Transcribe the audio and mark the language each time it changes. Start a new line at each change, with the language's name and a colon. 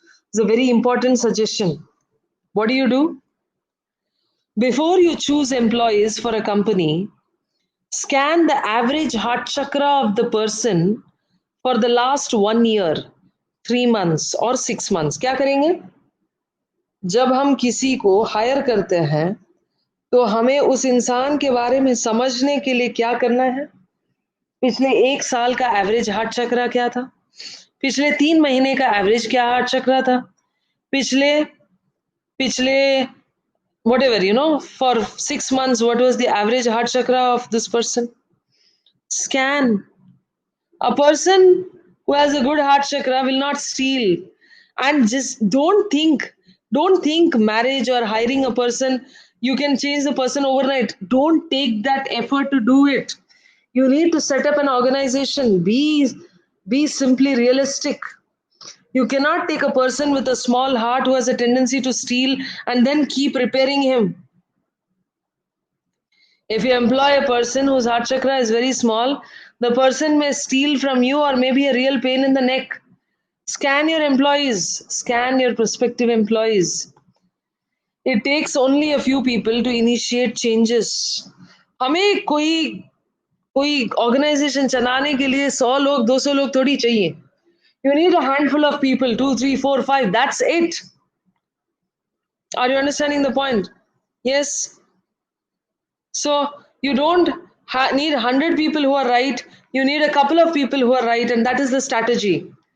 English: It's a very important suggestion. What do? Before you choose employees for a company, scan the average heart chakra of the person for the last 1 year, 3 months or 6 months.
Hindi: क्या करेंगे? जब हम किसी को higher करते हैं तो हमें उस इंसान के बारे में समझने के लिए क्या करना है? पिछले 1 साल का एवरेज हार्ट चक्रा क्या था? पिछले 3 महीने का एवरेज क्या हार्ट चक्रा था?
English: पिछले whatever, for 6 months, what was the average heart chakra of this person? Scan. A person who has a good heart chakra will not steal. And just don't think marriage or hiring a person, you can change the person overnight. Don't take that effort to do it. You need to set up an organization. Be simply realistic. You cannot take a person with a small heart who has a tendency to steal and then keep repairing him. If you employ a person whose heart chakra is very small, the person may steal from you or may be a real pain in the neck. Scan your employees, scan your prospective employees. It takes only a few people to initiate changes.
Hindi: हमें कोई organization चलाने के लिए 100 लोग 200 लोग थोड़ी चाहिए.
English: You need a handful of people, 2, 3, 4, 5. That's it. Are you understanding the point? Yes. So you don't need 100 people who are right. You need a couple of people who are right, and that is the strategy.